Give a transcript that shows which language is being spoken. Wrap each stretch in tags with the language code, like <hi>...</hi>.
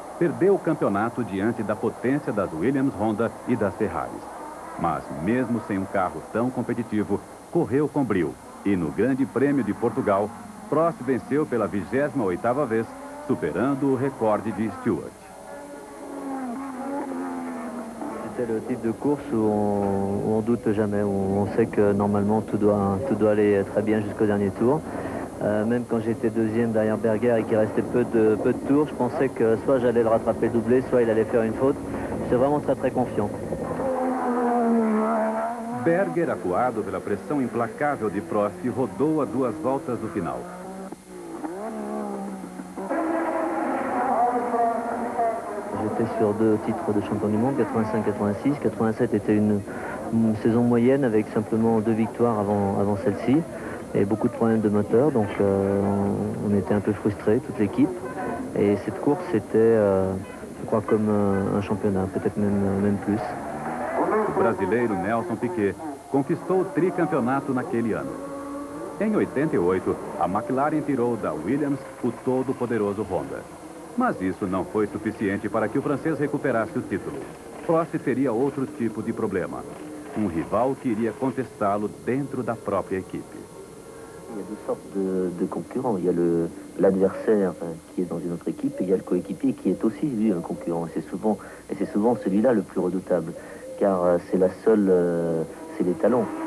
<pt>perdeu o campeonato diante da potência das Williams, Honda e das Ferraris. Mas, mesmo sem um carro tão competitivo, correu com brio. E no Grande Prêmio de Portugal, Prost venceu pela 28ª vez, superando o recorde de Stewart.</pt> <fr>C'était le type de course où on doute jamais, où on sait que normalement tout doit aller très bien jusqu'au dernier tour. Même quand j'étais deuxième derrière Berger et qu'il restait peu de tours, je pensais que soit j'allais le rattraper doublé, soit il allait faire une faute. J'étais vraiment très confiant.</fr> <pt>Berger, acuado pela pressão implacável de Prost, rodou a 2 voltas do final.</pt> <fr>J'étais sur 2 titres de champion du monde, 85-86. 87 était une saison moyenne avec simplement 2 victoires avant celle-ci. Et beaucoup de problèmes de moteur, donc on était un peu frustrés, toute l'équipe. Et cette course, c'était, je crois, comme un championnat, peut-être même plus.</fr> <pt>O brasileiro Nelson Piquet conquistou o tricampeonato naquele ano. Em 88, a McLaren tirou da Williams o todo-poderoso Honda. Mas isso não foi suficiente para que o francês recuperasse o título. Prost teria outro tipo de problema. Um rival que iria contestá-lo dentro da própria equipe.</pt> <fr>Il y a 2 sortes de concurrents. Il y a l'adversaire qui est dans une autre équipe et il y a le coéquipier qui est aussi, lui, un concurrent. Et c'est souvent celui-là le plus redoutable, car c'est la seule, c'est les talons.</fr>